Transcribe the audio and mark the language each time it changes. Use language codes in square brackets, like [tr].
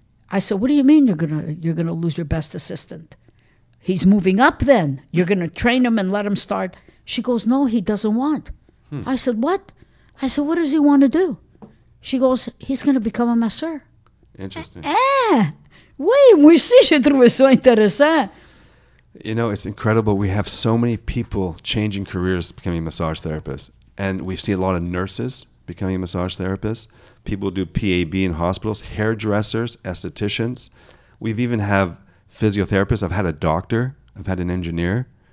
[en] I said, what do you mean you're gonna lose your best assistant? He's moving up then. You're gonna train him and let him start. She goes, no, he doesn't want. I said, what? I said, what does he want to do? She goes, he's gonna become a masseur. Interesting. [fr] Oui, moi aussi j'ai trouvé ça intéressant. [en] You know, it's incredible. We have so many people changing careers, becoming massage therapists. And we see a lot of nurses becoming massage therapists. People do PAB in hospitals, hairdressers, estheticians. We've even have physiotherapists. I've had a doctor. I've had an engineer.